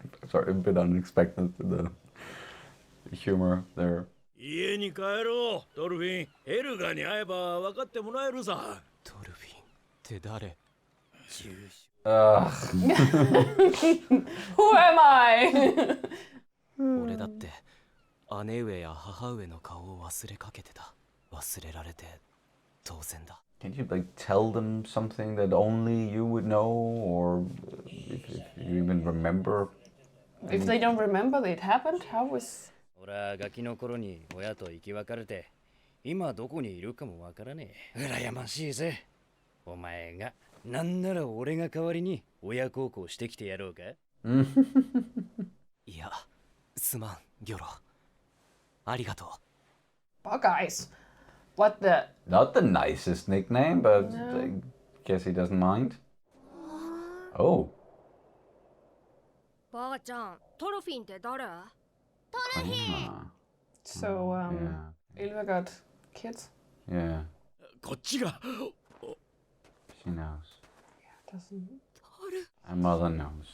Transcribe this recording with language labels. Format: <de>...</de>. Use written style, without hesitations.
<en>Sorry, a bit unexpected the humor there.</en> <ja>家に帰ろう。ドルフィン、エルガに会えば分かってもらえるさ。ドルフィンって誰？</ja> <en>Ugh. Who am I?</en> <ja>俺だって姉上や母上の顔を忘れかけてた。忘れられて当然だ。</ja> <en>Can you like tell them something that only you would know, or if you even remember? If they don't remember that it happened, how was...</en> <ja>俺はガキの頃に親と生き別れて、今どこにいるかもわからねえ。羨ましいぜ。お前が、なんなら俺が代わりに親孝行してきてやろうか。いや、すまん、ギョロ。ありがとう。</ja> <en>Buckeyes. What the... Not the nicest nickname, but I guess he doesn't mind. Oh.</en> <ja>ばあちゃん、トロフィンって誰？</ja> <en>Ah, So, yeah. Ilva got kids? Yeah.</en> <ja>こっちが。</ja> <en>She knows. Doesn't... My mother knows.</en>